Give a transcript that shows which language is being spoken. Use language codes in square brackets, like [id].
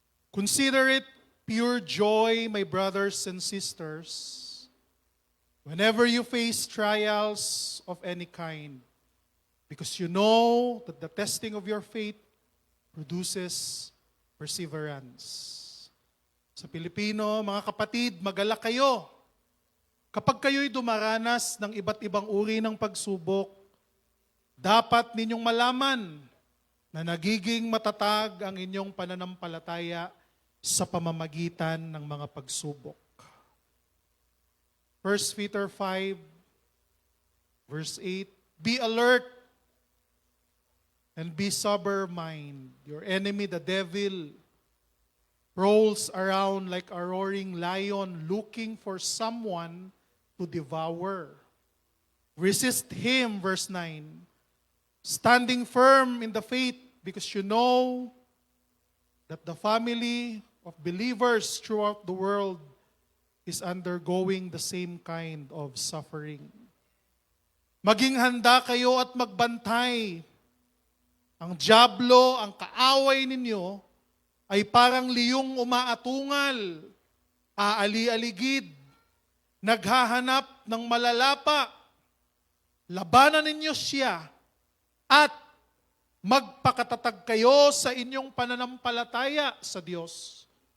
[en] Consider it pure joy, my brothers and sisters, whenever you face trials of any kind, because you know that the testing of your faith produces perseverance. [tl] Sa Pilipino, mga kapatid, magalak kayo. Kapag kayo'y dumaranas ng iba't ibang uri ng pagsubok, dapat ninyong malaman na nagiging matatag ang inyong pananampalataya sa pamamagitan ng mga pagsubok. [en] 1 Peter 5, verse 8, be alert and be sober mind. Your enemy, the devil, rolls around like a roaring lion looking for someone to devour. Resist him, verse 9, standing firm in the faith because you know that the family of believers throughout the world is undergoing the same kind of suffering. [tl] Maging handa kayo at magbantay. Ang dyablo, ang kaaway ninyo, ay parang liyong umaatungal, aali-aligid, naghahanap ng malalapa. Labanan ninyo siya at magpakatatag kayo sa inyong pananampalataya sa Diyos.